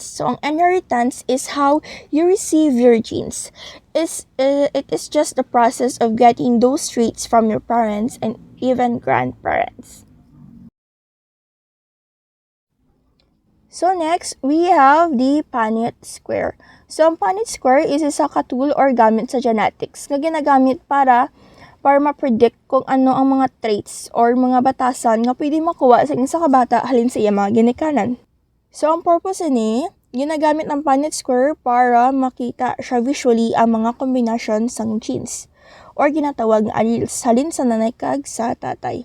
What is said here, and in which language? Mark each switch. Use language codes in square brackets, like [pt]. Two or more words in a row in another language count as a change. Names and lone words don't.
[en] So, ang inheritance is how you receive your genes. It is just the process of getting those traits from your parents and even grandparents. So next, we have the Punnett square. So, [hil] ang Punnett square is isa ka tool or gamit sa genetics nga ginagamit para ma-predict kung ano ang mga [en] traits or [hil] mga batasan nga pwede makuha sa isa ka bata halin sa iya mga ginikanan. So, ang purpose ni, ginagamit ang Punnett square para makita siya visually ang mga kombinasyon sang [en] genes or [hil] ginatawag nga alleles halin sa nanay kag sa tatay.